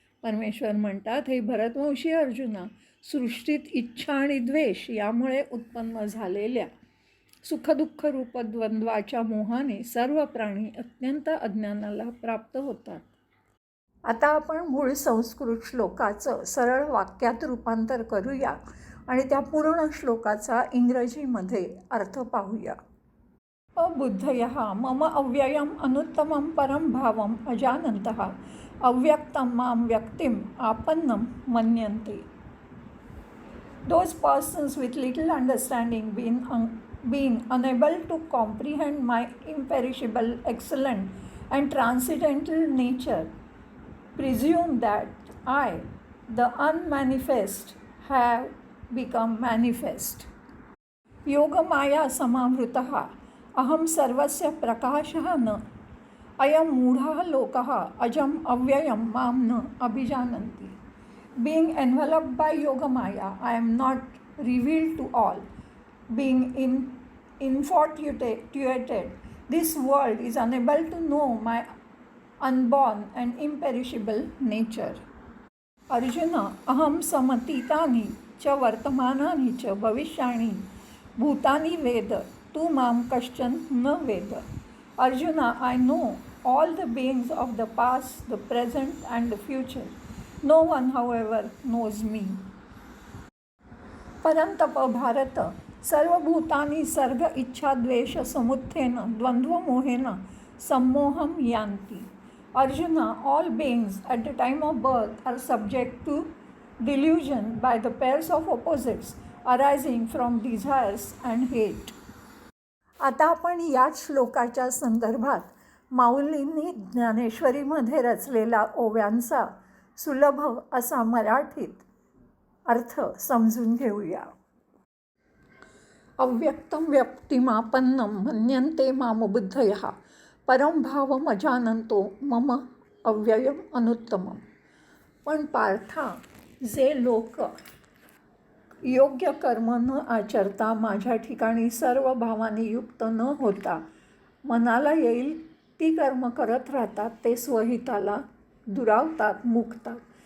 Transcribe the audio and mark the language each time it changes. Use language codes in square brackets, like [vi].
[mr] परमेश्वर म्हणतात हे भरतवंशी अर्जुना, सृष्टीत इच्छा आणि द्वेष यामुळे उत्पन्न झालेल्या सुखदुःख रूप द्वंद्वाच्या मोहाने सर्व प्राणी अत्यंत अज्ञानाला प्राप्त होतात. आता आपण मूळ संस्कृत श्लोकाचं सरळ वाक्यात रूपांतर करूया आणि त्या पूर्ण श्लोकाचा इंग्रजीमध्ये अर्थ पाहूया. [sa] अबुद्धयः मम अव्ययम् अनुत्तमं परं भावम् अजानन्तः अव्यक्तं मां व्यक्तिम् आपन्नं मन्यन्ते. [en] Those persons with little understanding being unable to comprehend my imperishable, excellent and transcendental nature presume that I, the unmanifest, have become manifest. [sa] योगमाया समावृतः अहं सर्वस्य प्रकाशः न अयं मूढः लोकः अजम् अव्ययं मां न अभिजानन्ति. [en] Being enveloped by Yogamaya, I am not revealed to all. Being infatuated, this world is unable to know my unborn and imperishable nature. [sa] Arjuna, aham samatitani च वर्तमानानि च भविष्याणि भूतानि वेद tu mam kaschan na veda. [en] Arjuna, I know all the beings of the past, the present and the future. No one, however, knows me. [sa] परंतप Bharata सर्वभूतानि सर्ग इच्छा द्वेष समुत्थेन द्वंद्व मोहेन सम्मोहम यांति. [en] Arjuna, all beings at the time of birth are subject to delusion by the pairs of opposites arising from desires and hate. [mr] आता आपण याच श्लोकाच्या संदर्भात माऊलींनी ज्ञानेश्वरीमध्ये रचलेला ओव्यांचा सुलभ असा मराठीत अर्थ समजून घेऊया. [sa] अव्यक्तं व्यक्तिमापन्नं मन्यन्ते मामबुद्धयः परं भावम् अजानन्तो मम अव्ययम् अनुत्तमम्. [mr] पण पार्था, जे लोक योग्य कर्म न आचरता माझ्या ठिकाणी सर्व भावाने युक्त न होता मनाला येईल ती कर्म करत राहतात, ते स्वहिताला दुरावतात, मुकतात.